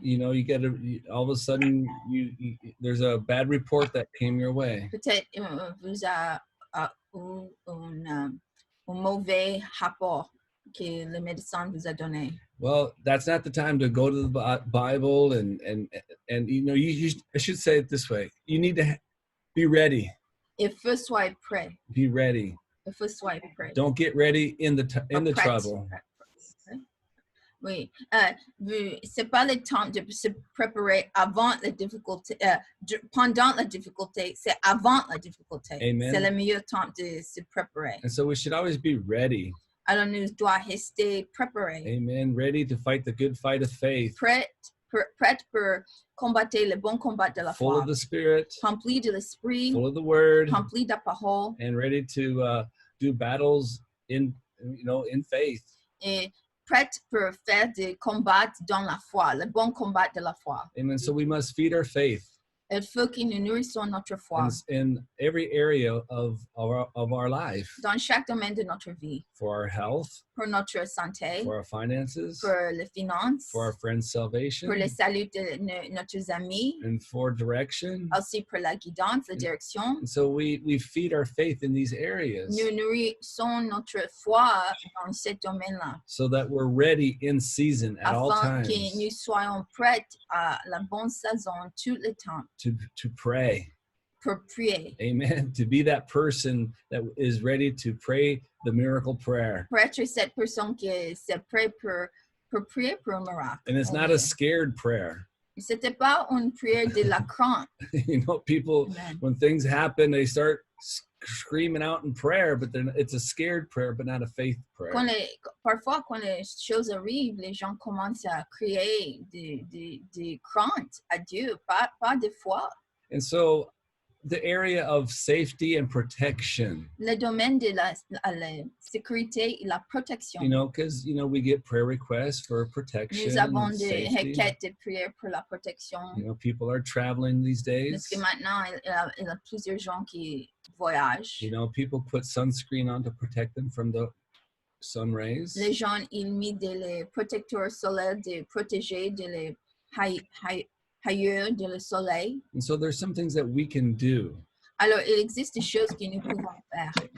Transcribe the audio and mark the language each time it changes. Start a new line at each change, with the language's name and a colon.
English: You know, all of a sudden there's a bad report that came your way.
French: peut-être vous avez eu un mauvais rapport que le médecin vous a donné.
English: Well, that's not the time to go to the Bible and you know, I should say it this way. You need to be ready.
French: Il faut soit prêt.
English: Be ready.
French: Il faut soit prêt.
English: Don't get ready in the
French: Prête.
English: trouble.
French: Oui, c'est pas le temps de se préparer avant la difficulté, pendant la difficulté, c'est avant la difficulté. Amen. C'est le meilleur temps de se préparer.
English: And so we should always be ready.
French: Alors nous devons rester préparés, Amen.
English: Ready to fight the good fight of faith.
French: prêts pour combattre le bon combat de la
English: Full
French: foi,
English: of the Spirit,
French: remplis de l'esprit,
English: full of the Word,
French: remplis de la parole,
English: and ready to do battles in faith.
French: et prêts pour faire des combats dans la foi, le bon combat de la foi. Amen.
English: So we must feed our faith
French: Il faut que nous nourrissons notre foi
English: in every area of our life,
French: dans chaque domaine de notre vie,
English: for our health,
French: pour notre santé,
English: for our finances,
French: pour les finances,
English: for our friends' salvation,
French: pour le salut de nos amis,
English: and for direction.
French: aussi pour la guidance, la direction.
English: And so we feed our faith in these areas
French: Nous nourrissons notre foi dans ce domaine-là,
English: so that we're ready in season at all
French: afin
English: times
French: que nous soyons prêts à la bonne saison tout le temps
English: to pray.
French: pour prier. Amen.
English: To be that person that is ready to pray the miracle prayer.
French: Pour être cette personne qui est prête pour prier pour un miracle.
English: And it's not a scared prayer.
French: C'était pas une prière de la crainte.
English: You know, people, Amen. when things happen, they start screaming out in prayer, but it's a scared prayer, but not a faith prayer.
French: Parfois, quand les choses arrivent, les gens commencent à crier de crainte à Dieu, pas de foi.
English: And so the area of safety and protection,
French: Le domaine de la sécurité et la protection.
English: you know, because, you know, we get prayer requests for protection,
French: Nous avons
English: and
French: des
English: safety.
French: requêtes de prière pour la protection.
English: You know, people are traveling these days.
French: Parce que maintenant, il y a plusieurs gens qui voyagent.
English: You know, people put sunscreen on to protect them from the sun rays.
French: Les gens, ils mettent des protecteurs solaires de protéger de les rayures de soleil.
English: And so there's some things that we can do
French: Alors, il existe des choses que nous pouvons faire